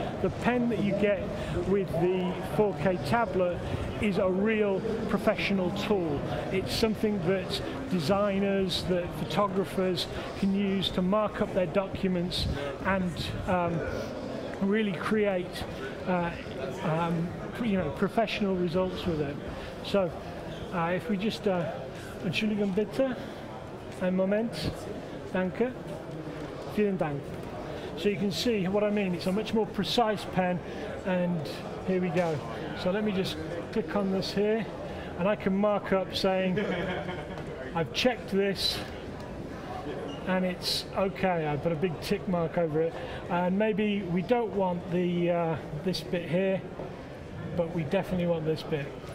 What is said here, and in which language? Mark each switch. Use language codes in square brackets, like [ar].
[en] The pen that you get with the 4K tablet is a real professional tool. It's something that designers, that photographers can use to mark up their documents and really create professional results with it. So if we just [de] Entschuldigung bitte, ein Moment, danke, vielen Dank. [en] So you can see what I mean. It's a much more precise pen, and here we go. So let me just click on this here, and I can mark up saying I've checked this and it's okay. I put a big tick mark over it, and maybe we don't want the this bit here, but we definitely want this bit.